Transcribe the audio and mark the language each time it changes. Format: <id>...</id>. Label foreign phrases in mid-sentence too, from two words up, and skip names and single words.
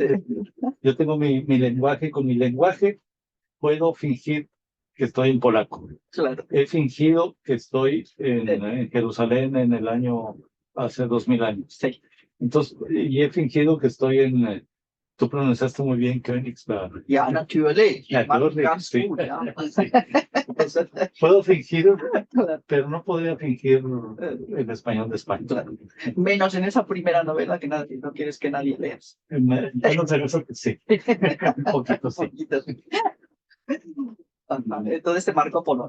<es>yo tengo mi lenguaje, con mi lenguaje puedo fingir que estoy en polaco. Claro. He fingido que estoy en Jerusalén en el año, hace 2000 años. Sí. Entonces, y he fingido que estoy tú pronunciaste muy bien Königsberg.</es> <de>Ja, natürlich. Ja, Mach natürlich, ganz</de> <es>sí.</es> <de>gut, ja.</de> <es>Entonces, puedo fingir, pero no podría fingir el español de España. Claro. Menos en esa primera novela que no quieres que nadie lea. Menos en eso que sí. Un poquito sí. Entonces te marcó Polonia.</es>